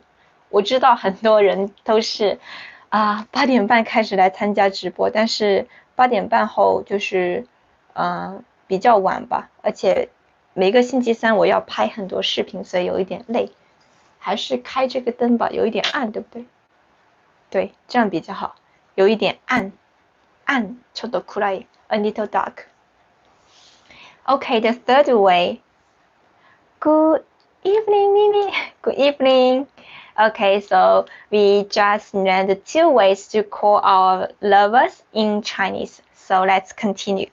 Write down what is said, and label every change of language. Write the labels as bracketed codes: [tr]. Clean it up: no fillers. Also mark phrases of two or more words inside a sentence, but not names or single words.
[zh] 我知道很多人都是8点半开始来参加直播，但是8点半后就是比较晚吧，而且每个星期三我要拍很多视频，所以有一点累。还是开这个灯吧，有一点暗，对不对？对，这样比较好，有一点暗， [ja] ちょっと暗い [en] a little dark. Okay, the third way. Good evening, Mimi. Good evening. Okay, so we just learned 2 ways to call our lovers in Chinese. So let's continue.